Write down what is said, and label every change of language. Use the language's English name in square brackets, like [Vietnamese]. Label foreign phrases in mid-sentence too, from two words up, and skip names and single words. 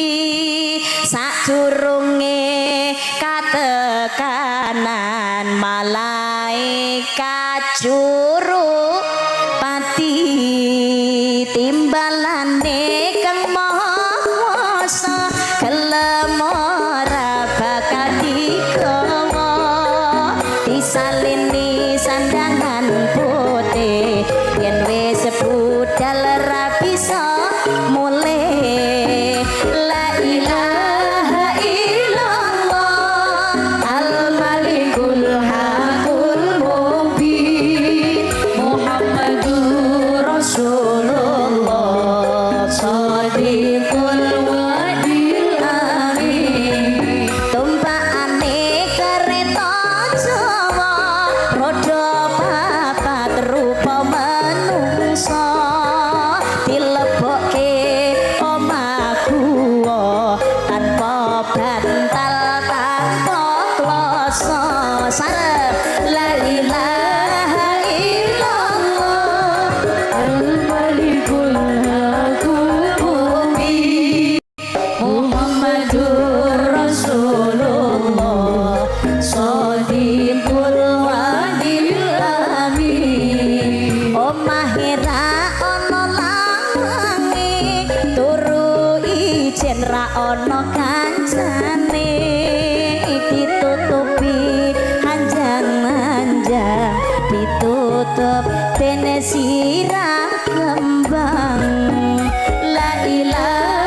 [Javanese] sadurunge katekanan malaikat juru pati timbalane kang maha kuasa gelem ora bakal digawa disalini sandangan putih yen wis budal ra bisa mulih [Arabic] لا إله إلا الله الملك الحق المبين محمد رسول الله الصادق الوعد الأمين [Javanese] tumpakane kereta Jawa roda papat rupa manungsa dilebokke omahku tanpa bantal tanpa kloso sarep [Arabic] لا إله إلا الله الملك الحق المبين محمد رسول الله الصادق الوعد [Javanese] amin omahira ana lanange turu ijen ra ana kancane ditutupi hanjang-hanjang ditutup dene sirah kembang [Arabic] لا إله